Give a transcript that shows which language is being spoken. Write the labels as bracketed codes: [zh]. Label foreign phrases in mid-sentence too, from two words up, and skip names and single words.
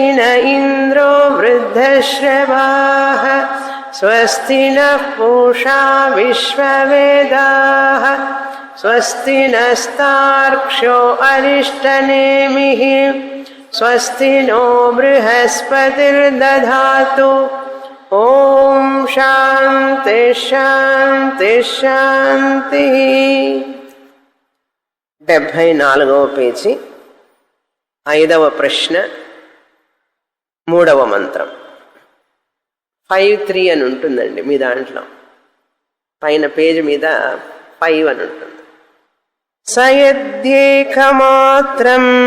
[sa] न इन्द्रो वृद्धश्रवाः स्वस्ति नः पूषा विश्ववेदाः स्वस्ति नस्तार्क्ष्यो अरिष्टनेमिः स्वस्ति नो बृहस्पतिर्दधातु ओम शांति शांति शांति [te] 74వ పేజీ 5వ ప్రశ్న 3వ మంత్రం 5-3 అని ఉంటుందండి మీ దాంట్లో పైన పేజీ మీద 5 అని ఉంటుంది సయద్యేకమాత్రం